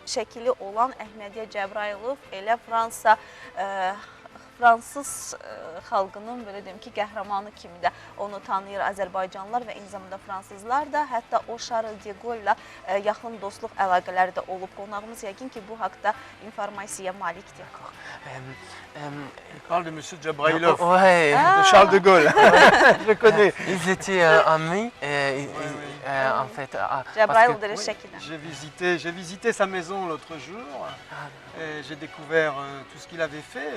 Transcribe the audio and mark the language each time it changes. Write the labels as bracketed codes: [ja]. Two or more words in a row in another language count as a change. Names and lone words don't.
[az] Şəkili olan Əhmədiyyə Cəbrayılov elə Fransız xalqının belə deyim ki, qəhrəmanı kimi də onu tanıyır Azərbaycanlılar və eyni zamanda fransızlar da. Hətta o Charles de Gaulle ilə yaxın dostluq əlaqələri də olub. Qonağımız yəqin ki, bu haqda informasiyaya malikdir. [fr] Il parle de M. Djabrailov, Ouais. de Charles de Gaulle. Je connais. Ils étaient amis, en fait. [az] Cəbrayılov da [fr] Oui, [az] şəkildə. [fr] j'ai visité sa maison l'autre jour et j'ai découvert tout ce qu'il avait fait.